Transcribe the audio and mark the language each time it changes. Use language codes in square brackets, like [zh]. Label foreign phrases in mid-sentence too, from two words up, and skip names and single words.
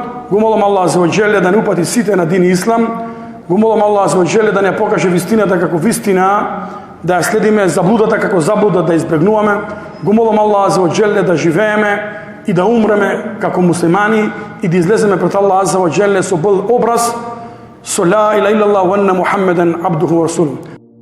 [mk] Го молам Аллах [ar] عز وجل [mk] да не упати сите на дин Ислам. Го молам Аллах [ar] عز وجل [mk] да не покаже вистината како вистина, да ја следиме заблудата како заблуда, да избегнуваме. Го молам Аллах [ar] عز وجل [mk] да живееме и да умреме како муслимани и да излеземе пред Аллах [ar] عز وجل [mk] со бел образ, со [ar] لا إله إلا الله وأن محمدا عبده ورسوله.